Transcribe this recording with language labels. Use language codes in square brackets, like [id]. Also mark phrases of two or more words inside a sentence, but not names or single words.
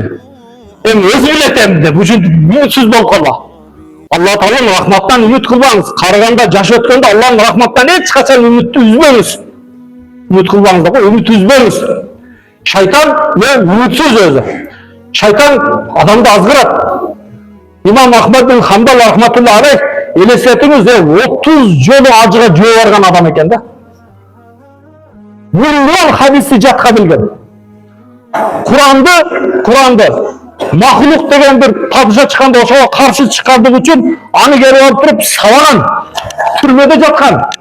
[ky] Эми өзү билет эми деп, ушинтип үмүтсүз болуп калба. Алла Тааланын рахматтан үмүт кылбаңыз. Караганда жаш өткөндө Алланын рахматтан эч качан үмүттү үзбөңүз. Үмүт кылбаңыз да, үмүт үзбөңүз. Шайтан үмүтсүз өзү. Шайтан адамды азгырат. İmam Ahmed bin Hanbal [ar] رحمة الله عليه [ky] elesetiңiz 30 жолу ажыга жөө барган адам экен да. Миллион хадисти жатка билген. Куранды махлук деген бир табжа чыкканда ошого каршы чыккандыгы үчүн аны келип алып туруп сабаган, түрмөдө жаткан.